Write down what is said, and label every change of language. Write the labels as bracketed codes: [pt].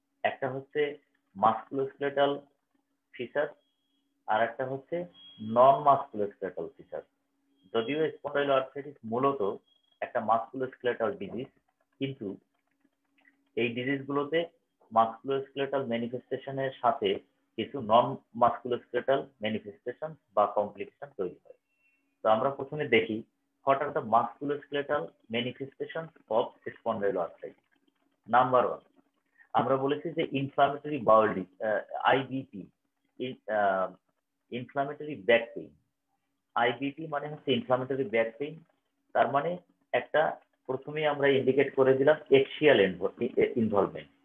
[bn] একটা হচ্ছে musculoskeletal feature, আর একটা হচ্ছে নন মাসকুলোস্কেলেটাল ফিচার। যদিও স্পন্ডাইলোআর্থ্রাইটিস মূলত একটা মাসকুলোস্কেলেটাল ডিজিজ, কিন্তু এই ডিজিজগুলোতে মাসকুলোস্কেলেটাল ম্যানিফেস্টেশনের সাথে কিছু নন মাসকুলোস্কেলেটাল ম্যানিফেস্টেশন বা কমপ্লিকেশন তৈরি হয়। তো আমরা প্রথমে দেখি [en] what are the musculoskeletal manifestations of spondyloarthritis. [bn] Number 1, আমরা বলেছি যে inflammatory bowel IBP, inflammatory back pain. IBP মানে হচ্ছে ইনফ্লামেটরি ব্যাক পেইন। তার মানে একটা প্রথমেই আমরা ইন্ডিকেট করে দিলাম এক্সিয়াল ইনভলভমেন্ট।